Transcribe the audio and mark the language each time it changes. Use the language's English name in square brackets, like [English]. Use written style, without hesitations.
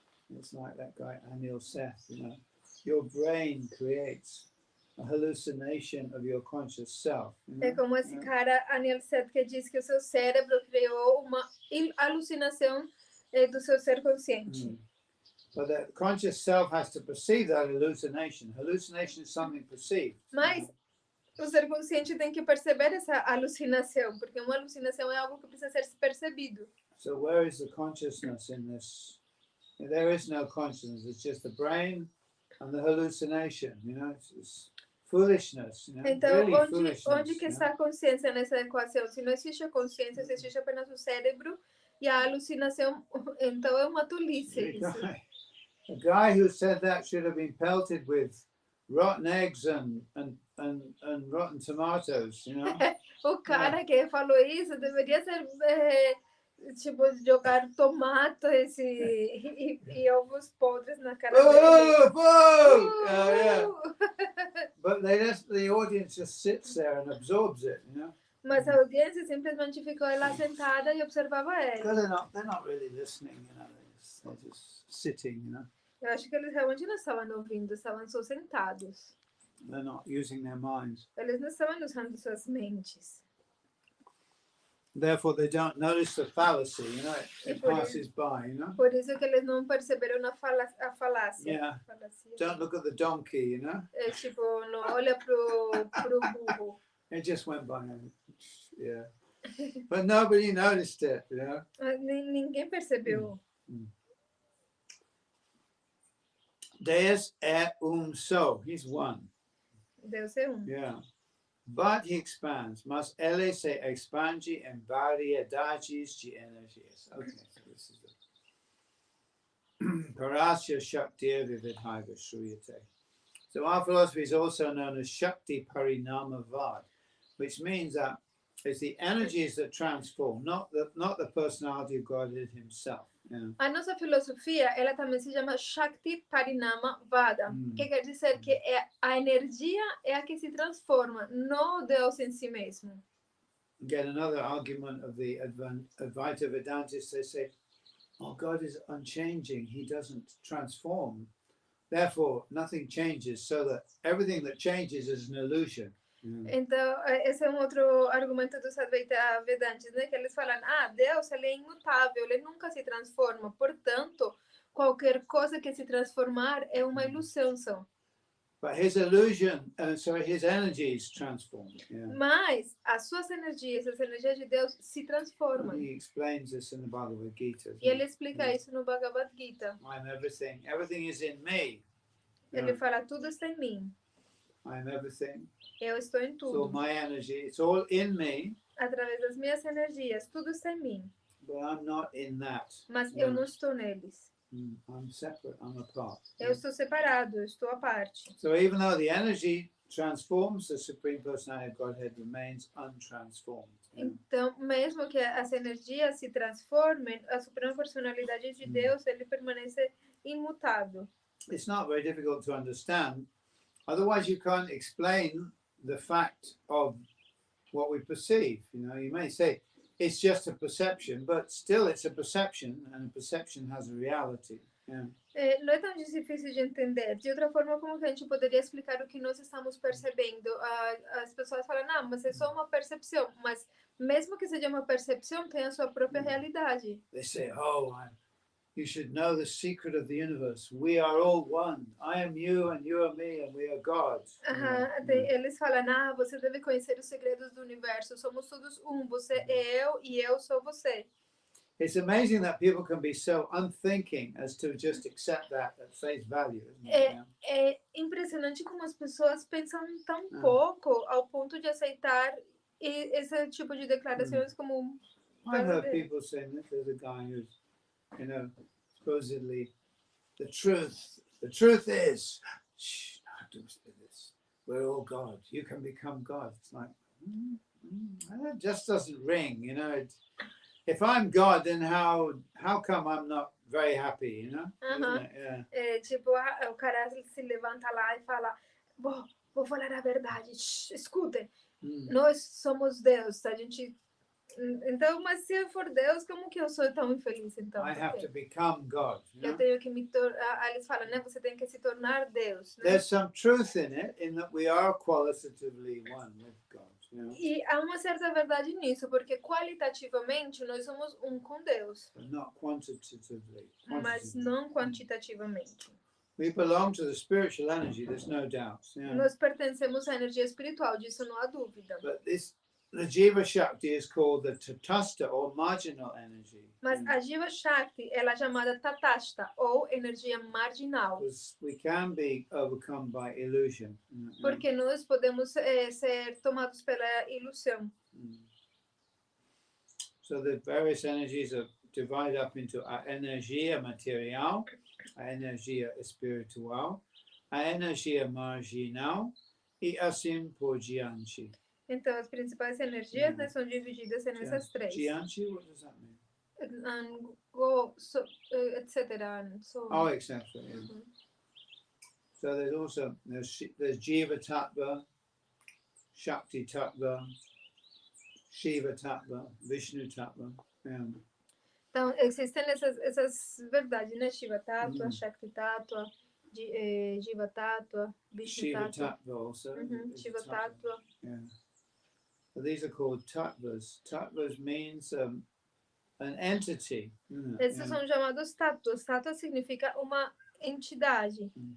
[English] It's like that guy Anil Seth, your brain creates a hallucination of your conscious self. [Portuguese] É como esse cara Anil Seth que diz que o seu cérebro criou uma alucinação do seu ser consciente. [English] But the conscious self has to perceive that hallucination. Hallucination is something perceived. [Portuguese] Mas O ser consciente tem que perceber essa alucinação, porque uma alucinação é algo que precisa ser percebido. [English] So where is the consciousness in this? There is no consciousness. It's just the brain and the hallucination. It's foolishness. [Portuguese] Então, [English] Really foolishness. [Portuguese] onde que está a consciência nessa equação? Se não existe a consciência, se existe apenas o cérebro e a alucinação, então é uma tolice isso. [English] A guy who said that should have been pelted with rotten eggs and rotten tomatoes, [Portuguese] O cara que falou isso deveria ser tipo jogar tomates e ovos podres na cara dele. [English] Yeah. But the audience just sits there and absorbs it, [Portuguese] Mas a audiência simplesmente ficou lá sentada e observava ele. [English] Because they're not really listening, they're just sitting, [Portuguese] Eu acho que eles realmente não estavam ouvindo, estavam só sentados. [English] They're not using their minds. [Portuguese] Eles não estavam usando suas mentes. [English] Therefore, they don't notice the fallacy, it passes by, [Portuguese] Por isso que eles não perceberam a falácia. [English] Yeah. Don't look at the donkey, [Portuguese] É tipo, não olha pro burro. [English] It just went by, yeah. But nobody noticed it, [Portuguese] Ninguém percebeu. Deus é só. [English] He's one. [Portuguese] Deus é um. [English] Yeah. But he expands. [Portuguese] Mas ele se expande em variedades de energias. [English] Okay, so this is the [Sanskrit] Parasya Shakti Vividhaiva Shruyate. [English] So our philosophy is also known as Shakti Parinamavad, which means that it's the energies that transform, not the personality of God himself. Yeah. [Portuguese] A nossa filosofia, ela também se chama Shakti Parinama Vada, que quer dizer que a energia é a que se transforma, não Deus em si mesmo. [English] Again, another argument of the Advaita Vedantists, they say, oh, God is unchanging, he doesn't transform. Therefore, nothing changes, so that everything that changes is an illusion. [Portuguese] Então, esse é um outro argumento dos Advaita Vedantis, né? Que eles falam, Deus ele é imutável, ele nunca se transforma, portanto, qualquer coisa que se transformar é uma ilusão só. [English] But his illusion, his energies transform. Yeah. [Portuguese] Mas as suas energias, as energias de Deus se transformam. [English] He explains this in the Bhagavad Gita. [Portuguese] E ele explica isso no Bhagavad Gita. [English] I'm everything. Everything is in me. [Portuguese] Ele fala, tudo está em mim. [English] I'm everything. [Portuguese] Eu estou em tudo. [English] So my energy, it's all in me. [Portuguese] Através das minhas energias, tudo está em mim. [English] But I'm not in that. [Portuguese] Mas eu não estou neles. [English] I'm separate, I'm apart. [Portuguese] Eu estou separado, eu estou à parte. [English] So even though the energy transforms, the Supreme Personality of Godhead remains untransformed. [Portuguese] Então, mesmo que as energias se transformem, a Suprema Personalidade de Deus, ele permanece imutável. [English] It's not very difficult to understand. Otherwise, you can't explain the fact of what we perceive. You may say it's just a perception, but still it's a perception, and a perception has a reality. Yeah. [Portuguese] Não é tão difícil de entender. De outra forma, como que a gente poderia explicar o que nós estamos percebendo? As pessoas falam, não, mas é só uma percepção. Mas mesmo que seja uma percepção, tem a sua própria realidade. [English] They say, you should know the secret of the universe. We are all one. I am you and you are me and we are God. [Portuguese] Eles falam, você deve conhecer os segredos do universo. Somos todos um. Você é eu e eu sou você. [English] It's amazing that people can be so unthinking as to just accept that at face value. [Portuguese] É impressionante como as pessoas pensam tão pouco ao ponto de aceitar esse tipo de declarações como [English] I've heard people saying that there's a guy who's, supposedly the truth is, don't say this. We're all God. You can become God. It's like, that just doesn't ring, If I'm God, then how come I'm not very happy, Isn't it? Yeah. [Portuguese] Tipo, o cara se levanta lá e fala, vou falar a verdade, escutem, nós somos Deus, a gente... Então, mas se eu for Deus, como que eu sou tão infeliz, então? [English] I have to become God. [Portuguese] Eu tenho que me tornar... Eles falam, né? Você tem que se tornar Deus. Né? [English] There's some truth in it, in that we are qualitatively one with God. [Portuguese] E há uma certa verdade nisso, porque qualitativamente nós somos um com Deus. [English] But not quantitatively. [Portuguese] Mas não quantitativamente. [English] We belong to the spiritual energy, there's no doubt. Yeah. [Portuguese] Nós pertencemos à energia espiritual, disso não há dúvida. [English] But the Jiva Shakti is called the Tatastha or marginal energy. [Portuguese] Mas a Jiva Shakti, ela é chamada Tatastha, ou energia marginal. [English] Because we can be overcome by illusion. [Portuguese] Porque nós podemos ser tomados pela ilusão. [English] So the various energies are divided up into [Portuguese] a energia material, a energia espiritual, a energia marginal e assim por diante. Então, as principais energias né, são divididas nessas três. [English] Diante, what does that mean? Go, so, etc. So, Oh, etc. Yeah. So there's also there's Jiva Tattva, Shakti Tattva, Shiva Tattva, Vishnu Tattva. Yeah. [Portuguese] Então, existem essas verdades, né? Shiva Tattva, Shakti Tattva, Jiva Tattva, Vishnu Shiva Tattva. [English] Tattva also. Shiva Tattva. Yeah. So these are called tattvas. Tattvas means an entity. [Portuguese] Esses são chamados tattvas. Tattva significa uma entidade.